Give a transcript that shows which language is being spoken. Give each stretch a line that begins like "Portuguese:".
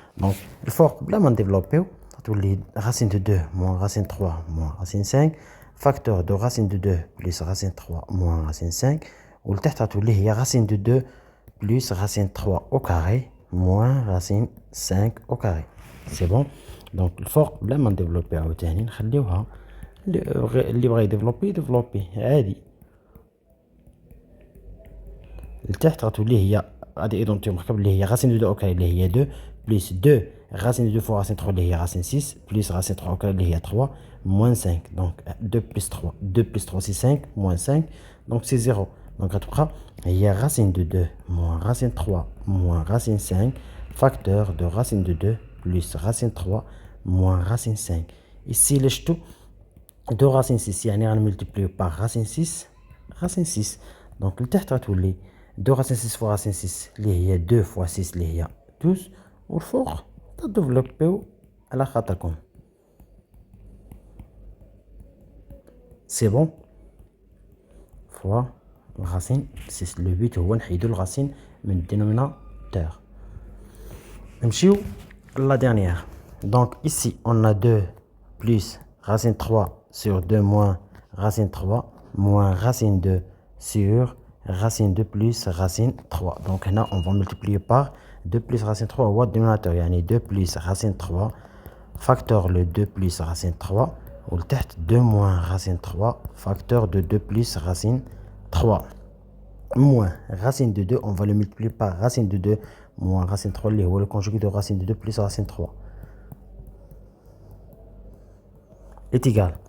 French: Donc
Arabic: الفوق بلا ما نديفلوبيو
French: racine de 2 moins racine 3 moins racine 5 facteur de racine de 2 plus racine 3 moins racine 5 ou le هي racine de 2 plus racine 3 au carré moins racine 5 au carré. C'est bon.
Arabic: Donc الفوق بلا ما نديفلوبي عاوتاني نخليوها اللي بغى يديفلوبي عادي. لتحت غتولي هي غادي ايدونتيو مركب اللي هي
French: racine de 2 au carré اللي هي 2 plus 2 racine de 2 fois racine 3 اللي هي racine 6 plus racine 3 au carré اللي هي 3 moins 5. Donc 2 plus 3 2 plus 3 c'est 5 moins 5 donc c'est 0. Donc
Arabic: غتبقى هي
French: racine de 2 moins racine 3 moins racine 5 facteur de racine de 2 plus racine 3 moins racine 5. Ici
Arabic: اللي شفتو
French: 2 racine 6
Arabic: يعني غنملتيبليو
French: par racine 6 racine 6. Donc
Arabic: لتحت غتولي
French: 2 racine 6 fois racine 6 اللي هي 2 fois 6 اللي هي 12
Arabic: والفوق تديفلوبيو على خاطركم.
French: سي بون fois racine 6. لو بيت
Arabic: هو نحيدو الغاسين من الدينوميناتور.
French: نمشيو la dernière. Donc ici on a 2 plus racine 3 sur 2 moins racine 3 moins racine 2 sur racine 2 plus racine 3. Donc là on va multiplier par 2 plus racine 3
Arabic: هو الدينوميناتور يعني
French: 2 plus racine 3 facteur le 2 plus racine 3
Arabic: ولتحت
French: 2 moins racine 3 facteur de 2 plus racine 3 moins racine de 2 on va le multiplier par racine de 2 moins racine 3 اللي هو le conjugué de racine de 2 plus racine 3 est égal.